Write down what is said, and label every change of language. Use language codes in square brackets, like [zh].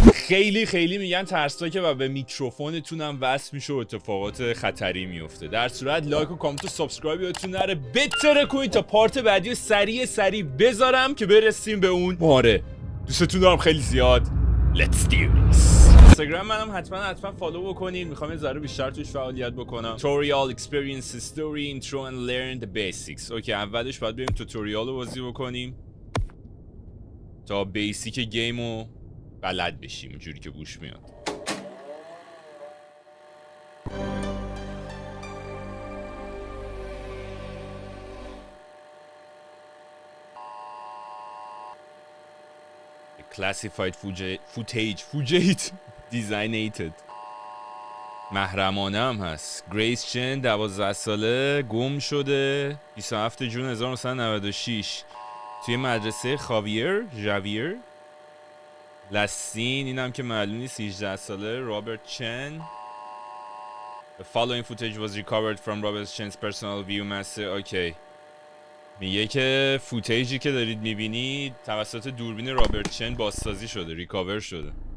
[fa] خیلی خیلی میگن ترسناکه و به میکروفونتون هم وصل میشه و اتفاقات خطری میفته. در صورت لایک و کامنت و سابسکرایب یادتون نره بتره کنید تا پارت بعدی رو سریع بذارم که برسیم به اون ماره. دوستتون دارم خیلی زیاد. [en] Let's do this. [fa] اینستاگرام منم حتما فالو بکنید. میخوام یه ذره بیشتر توش فعالیت بکنم. [en] Tutorial, experience, story, intro and learn the basics. [fa] اوکی، اولش باید بریم توتوریال رو بازی بکنیم تا بیسیک گیمو بلد بشیم جوری که گوش میاد. [en] Classified footage designated. [fa] محرمانه هم هست. گریس چن 12 ساله گم شده 27 جون 1996 توی مدرسه ژاویر لسین. اینم که معلوم نیست 18 ساله. رابرت چن. [en] The following footage was recovered from Robert Chen's personal view master. [fa] اوکی، میگه که فوتیجی که دارید میبینید توسط دوربین رابرت چن بازسازی شده، ریکاور شده.